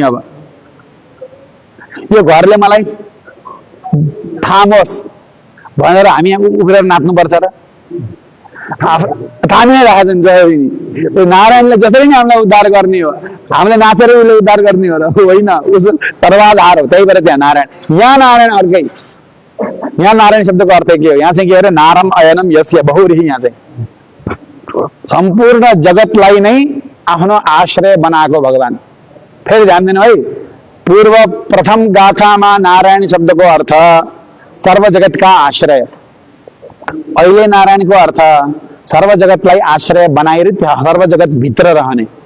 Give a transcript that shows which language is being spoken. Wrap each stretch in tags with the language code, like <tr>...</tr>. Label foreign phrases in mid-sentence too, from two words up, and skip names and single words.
<ne>अब यो घरले मलाई थामोस् भनेर हामी उभिएर नाच्नुपर्छ र? थामिनै राखेको हुन्छ। नारायणले जसरी नै हामीलाई उद्धार गर्ने हो, हामीले नाचेर उसले उद्धार गर्ने हो र होइन? उस सर्वाधार हो। त्यही भएर त्यहाँ नारायण। यहाँ नारायण अर्कै। यहाँ नारायण शब्दको अर्थ के हो? यहाँ चाहिँ के अरे?</ne> <sa>नारम अयनम यस्य बहुरिही।</sa> <ne>यहाँ चाहिँ सम्पूर्ण जगतलाई नै आफ्नो आश्रय बनाएको भगवान। फेरि ध्यान दिनु है। पूर्व प्रथम गाथामा नारायण शब्दको अर्थ सर्व जगतका आश्रय। अहिले नारायणको अर्थ सर्व जगतलाई आश्रय बनाएर सर्व जगत भित्र रहने।</ne>